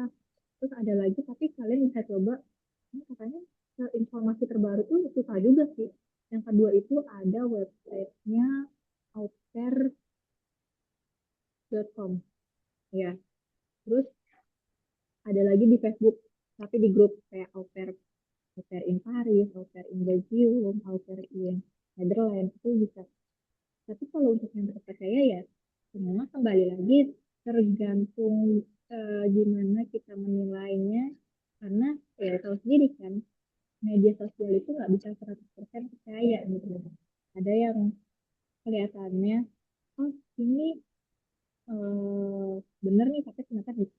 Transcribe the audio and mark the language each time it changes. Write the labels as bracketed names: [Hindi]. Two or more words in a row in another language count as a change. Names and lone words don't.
[Indonesian] Terus ada lagi, tapi kalian bisa coba, ini katanya informasi terbaru tuh susah juga sih. Yang kedua itu ada websitenya aupair.com ya. Terus ada lagi di Facebook, tapi di grup kayak [English] au pair in Paris, au pair in Belgium, au pair in Netherlands [Indonesian] itu bisa. Tapi kalau untuk yang terpercaya ya, semua kembali lagi tergantung gimana kita menilainya. Karena ya tahu sendiri kan, media sosial itu nggak bisa 100% percaya gitu. Ada yang kelihatannya, oh ini bener nih, tapi ternyata gitu.